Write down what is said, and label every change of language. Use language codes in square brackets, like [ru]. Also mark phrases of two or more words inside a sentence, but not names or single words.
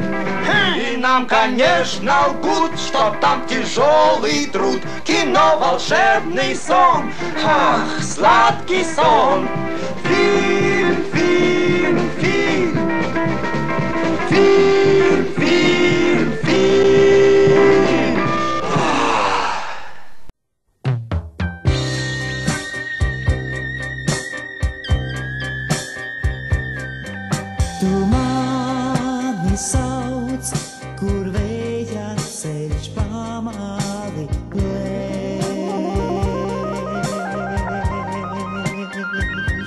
[ru] И нам, конечно, лгут, что там тяжелый труд. Кино — волшебный сон, ах, сладкий сон. Фильм, фильм, фильм. Фильм, фильм, фильм. [lv] Tu mani sauc, kur vēja ceļš pamali lēš.